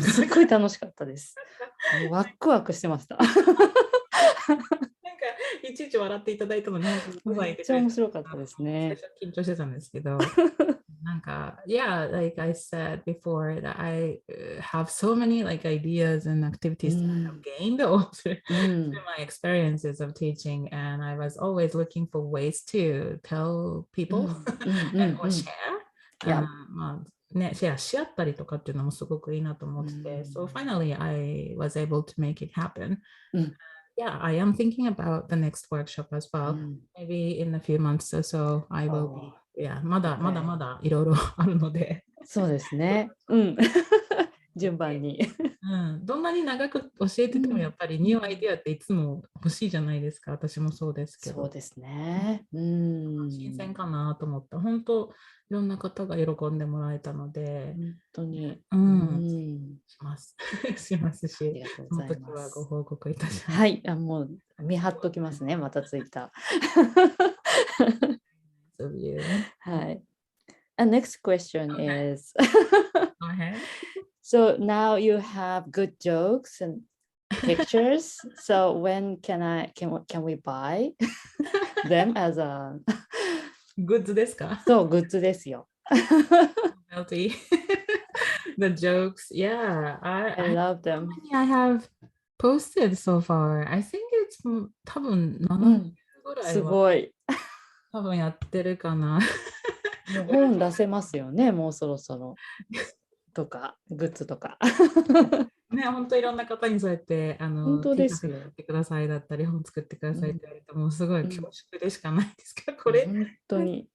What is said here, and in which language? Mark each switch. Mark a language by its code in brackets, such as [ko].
[ja] すっごい楽しかったです。ワクワクしてました。なんかいちいち笑っていただいたのに、めっちゃ面白かったですね。最初緊張してたんですけど、なんか、 [en] yeah, like I said before, that I have so many like ideas and activities that I've gained through my experiences of teaching, and I was always looking for ways to tell people or share. [ja] まあね、シェアし合ったりとかっていうのもすごくいいなと思ってて、 [en] So finally I was able to make it happen. Yeah, I am thinking about the next workshop as well. Maybe in a few months or so, I will be. [ja] Yeah, まだいろいろあるので。そうですね。順番に。どんなに長く教えててもやっぱりニューアイディアっていつも欲しいじゃないですか。私もそうですけど。そうですね。新鮮かなと思って、本当いろんな方が喜んでもらえたので、本当に。しますし、その時はご報告いたします。はい、もう見張っときますね、またツイッター。 [en] はい。And next question is Go ahead. So now you have good jokes and pictures. So when can we buy them as a [ja] グッズですか？そう、グッズですよ。 [en] The jokes, yeah. I love them. How many I have posted so far? I think it's [ja] 多分70ぐらいはすごい。多分やってるかな。もう本出せますよね、もうそろそろ。とか、グッズとか。ね、本当いろんな方にそうやって本当ですよ。 Tシャツ作ってくださいだったり、本作ってくださいって言われて、もうすごい恐縮でしかないですけど、これ、本当に。